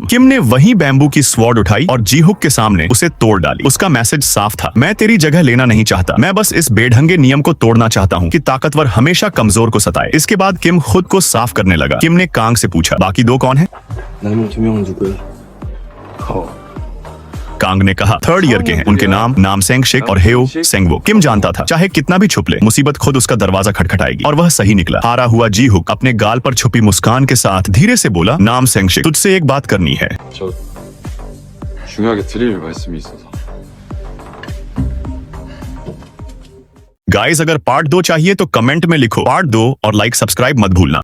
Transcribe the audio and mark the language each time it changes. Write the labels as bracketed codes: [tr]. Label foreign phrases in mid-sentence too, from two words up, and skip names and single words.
[hi] किम ने वही बैम्बू की स्वॉर्ड उठाई और जीहुक के सामने उसे तोड़ डाली। उसका मैसेज साफ था, मैं तेरी जगह लेना नहीं चाहता। मैं बस इस बेढंगे नियम को तोड़ना चाहता हूँ कि ताकतवर हमेशा कमजोर को सताए। इसके बाद किम खुद को साफ करने लगा। किम ने कांग से पूछा, बाकी दो कौन है? [ko] 남은 두 명은 누구야? [hi] कांग ने कहा, [en] third year [hi] के हैं। उनके नाम नामसेंग शिक और हेओ सेंगवो। किम जानता था, चाहे कितना भी छुप ले, मुसीबत खुद उसका दरवाजा खटखटाएगी। और वह सही निकला। हारा हुआ जीहुक अपने गाल पर छुपी मुस्कान के साथ धीरे से बोला, नामसेंग शिक, तुझसे एक बात करनी है। [ko] 저 중요하게 드릴 말씀이 있어서. [hi] गाइस, अगर पार्ट 2 चाहिए तो कमेंट में लिखो पार्ट 2 और [en] like subscribe [hi] मत भूलना।